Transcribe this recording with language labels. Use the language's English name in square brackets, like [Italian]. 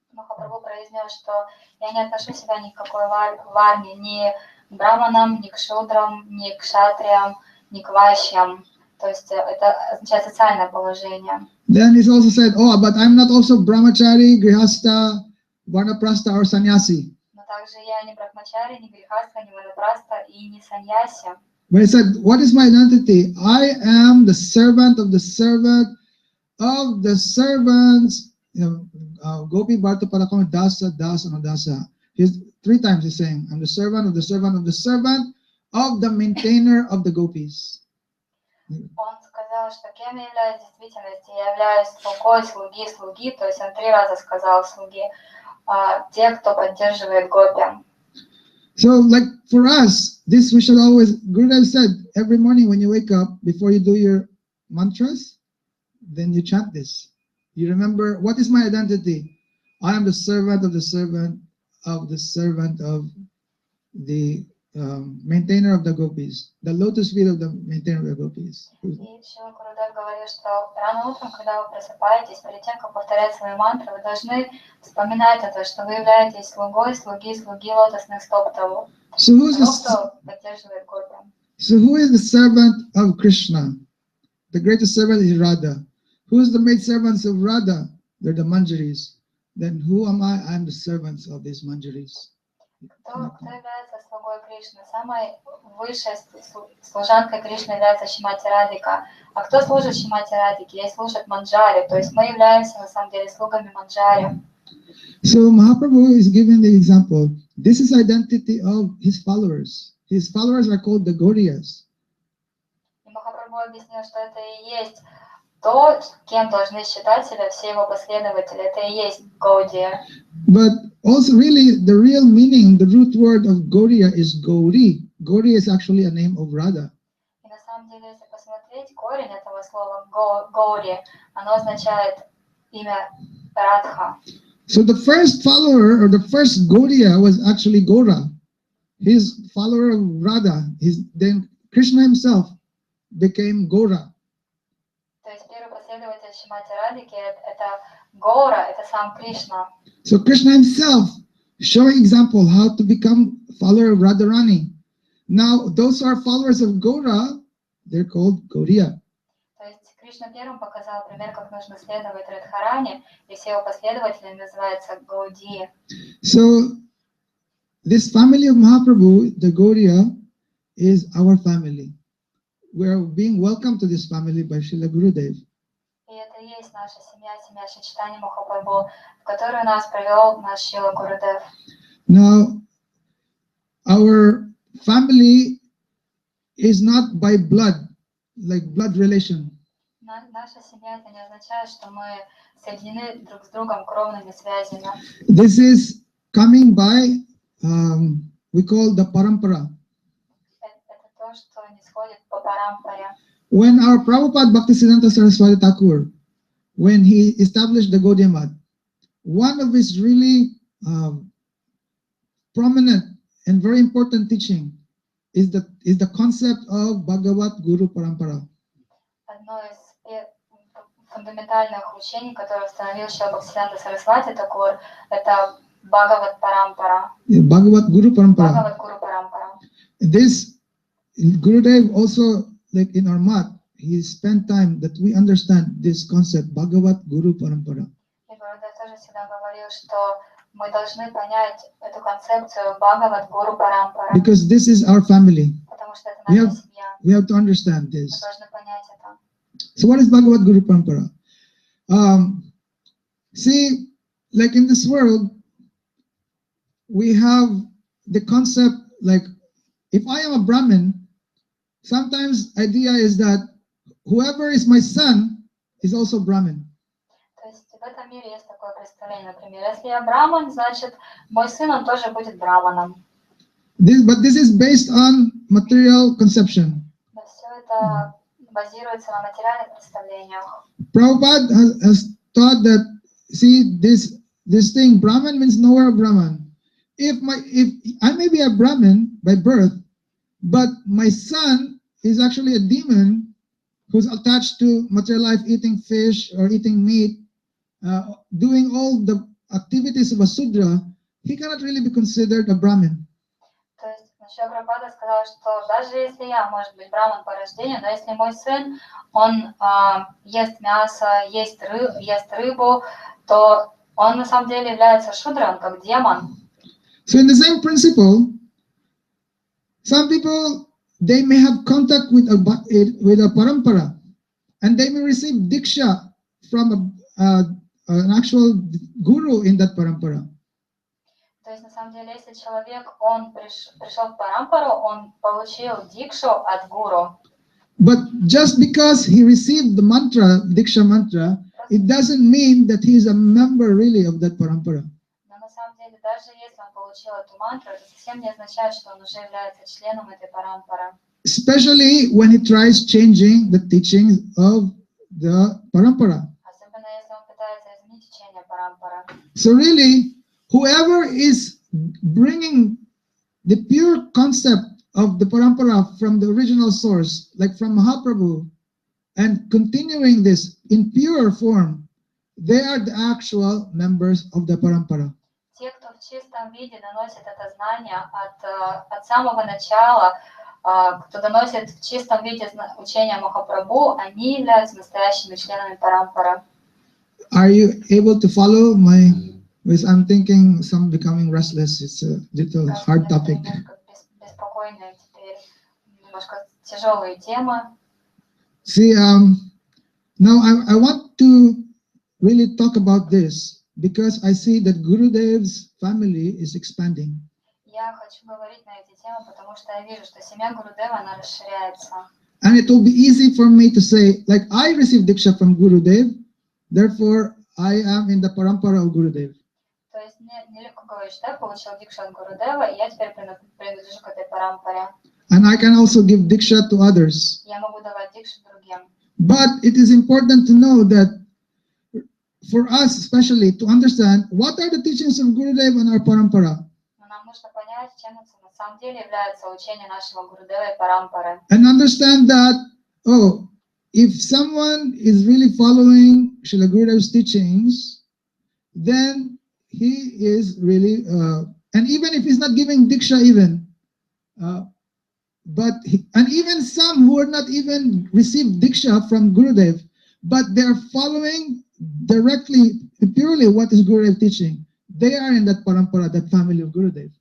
[Russian] Махапрабху произнес, что я не отношу себя ни к какой варне, ни к браманам, ни к шудрам, ни к кшатриям, ни к вайшьям. То есть это означает социальное положение. [English] Then he's also said, oh, but I'm not also brahmachari, grihasta, vanaprastha, or sannyasi. [Russian] Но также я не брахмачари, не грихастха, не ванапраста и не саньяси. [English] But he said, what is my identity? I am the servant of the servant of the servants. [Sanskrit] Gopi Bharta Parakam Dasa Das Anudasa. [English] He's 3 times he's saying, I'm the servant of the servant of the servant of the maintainer of the gopis. [Russian] Он сказал, что кем я являюсь в действительности? Я являюсь слугой слуги, то есть он 3 раза сказал слуги, те, кто поддерживает гопи. [English] So, like for us, this we should always, Gurudev said, every morning when you wake up, before you do your mantras, then you chant this. You remember, what is my identity? I am the servant of the servant of the servant of the maintainer of the gopis, the lotus feet of the maintainer of the gopis. [Russian] И Шрила Гурудев говорит, что рано утром, когда вы просыпаетесь, перед тем, как повторять свои мантры, вы должны вспоминать это, что вы являетесь слугой слуги лотосных стоп того, кто поддерживает гопи. [English] So who is the servant of Krishna? The greatest servant is Radha. Who is the maid servants of Radha? They're the manjaris. Then who am I? I'm the servants of these manjaris. [Russian] Кто является слугой Кришны? Самой высшей служанкой Кришны является Шримати Радика. А кто служит Шримати Радике? Ей служат манджари. То есть мы являемся на самом деле слугами манджари. [English] So Mahaprabhu is giving the example. This is identity of his followers. His followers are called the Gauriyas. [Russian] И Махапрабху объяснил, что это и есть то, кем должны считать себя все его последователи. Это и есть Гаудия. [English] But also really the real meaning, the root word of Gauriya is Gauri. Gauri is actually a name of Radha. [Russian] И на самом деле, если посмотреть, корень этого слова Гаури, оно означает имя Радха. [English] So the first follower or the first Gauriya was actually Gora. His follower of Radha. Then Krishna himself became Gora. [Russian] То есть первый последователь Шримати Радики это Гора, это сам Кришна. [English] So Krishna himself showing example how to become follower of Radharani. Now those who are followers of Gora, they're called Gauriya. [Russian] То есть Кришна первым показал пример, как нужно следовать Радхарани, и все его последователи называются Гауди. [English] So this family of Mahaprabhu, the Gauriya, is our family. We are being welcomed to this family by Srila Gurudev. [Russian] И это и есть наша семья, семья Шри Чайтаньи Махапрабху, в которую нас привел наш Шрила Гурудев. [English] Now, our family is not by blood, like blood relation. [Russian] Наша семья это не означает, что мы соединены друг с другом кровными связями. [English] This is coming by, we call the parampara. [Russian] Это то, что нисходит по парампаре. [English] When our Prabhupada Bhaktisiddhanta Saraswati Thakur, when he established the Gaudiya Math, one of his really prominent and very important teaching is the concept of Bhagavad-guru-parampara. [Russian] Одно из фундаментальных учений, которое установил Шрила Бхактисиддханта Сарасвати Такур, это Бхагавад-парампара. [English] Bhagavad-guru-parambara. [Russian] Бхагавад-гуру-парампара. [English] This Gurudev also, like in our math, he spent time that we understand this concept, Bhagavad-guru-parambara. [Russian] И Гурудев тоже всегда говорил, что мы должны понять эту концепцию Бхагавад-гуру-парампара. [English] Because this is our family. [Russian] Потому что это наша семья. [English] We have to understand [Russian] Мы [English] this. [Russian] должны понять это. [English] So what is Bhagavad-guru-parambara? See, like in this world, we have the concept, like, if I am a Brahmin, sometimes idea is that whoever is my son is also Brahmin. [Russian] То есть в этом мире есть такое представление, например, если я браман, значит, мой сын, он тоже будет браманом. [English] But this is based on material conception. [Russian] Но все это базируется на материальных представлениях. [English] Prabhupada has taught that, see, this thing, Brahman means knower of Brahman. If I may be a Brahmin by birth, but my son is actually a demon who's attached to material life, eating fish or eating meat, doing all the activities of a Sudra, he cannot really be considered a Brahmin. [Russian] То есть Шрила Прабхупада сказал, что даже если я, может быть, браман по рождению, но если мой сын, он ест мясо, ест рыбу, то он на самом деле является шудрой, он как демон. [English] So in the same principle, some people, they may have contact with a parampara, and they may receive diksha from an actual guru in that parampara. [Russian] То есть на самом деле, если человек, он пришел в парампару, он получил дикшу от гуру. [English] But just because he received the mantra, diksha mantra, it doesn't mean that he is a member really of that parampara. [Russian] Но на самом деле, даже если он получил эту мантру, это совсем не означает, что он уже является членом этой парампары. [English] Especially when he tries changing the teachings of the parampara. [Russian] Особенно если он пытается изменить учение парампары. [English] So really, whoever is bringing the pure concept of the parampara from the original source, like from Mahaprabhu, and continuing this in pure form, they are the actual members of the parampara. [Russian] Те, кто в чистом виде наносит это знание от самого начала, кто доносит в чистом виде учения Махапрабху, они являются настоящими членами парампары. [English] Are you able to follow my? Because I'm thinking some becoming restless. It's a little hard topic. [Russian] Беспокойные теперь, немножко тяжелые темы. [English] See, now I want to really talk about this because I see that Gurudev's family is expanding. [Russian] Я хочу говорить на эти темы, потому что я вижу, что семья Гурудева, она расширяется. [English] And it will be easy for me to say, like, I received Diksha from Gurudev, therefore I am in the parampara of Gurudev. [Russian] То есть нелегко говорить, что я получил дикшу от Гурудева, и я теперь принадлежу к этой парампаре. [English] And I can also give Diksha to others. [Russian] Я могу давать дикшу другим. [English] But it is important to know that for us especially to understand what are the teachings of Gurudev and our parampara. [Russian] Но нам нужно понять, чем на самом деле является учение нашего Гурудева и парампары. [English] And understand that, oh, if someone is really following Srila Gurudev's teachings, then he is really, and even if he's not giving Diksha even, and even some who are not even received Diksha from Gurudev, but they are following directly, purely what is Gurudev teaching, they are in that parampara, that family of Gurudev.